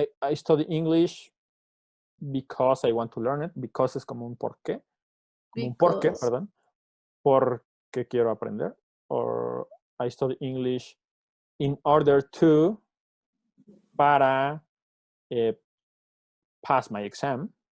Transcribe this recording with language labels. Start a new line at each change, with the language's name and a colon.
English: I study English because I want to learn it.
Spanish: Because es como un por qué. Como un por qué, perdón. Porque quiero aprender.
English: Or I study English in order to, para pass my exam.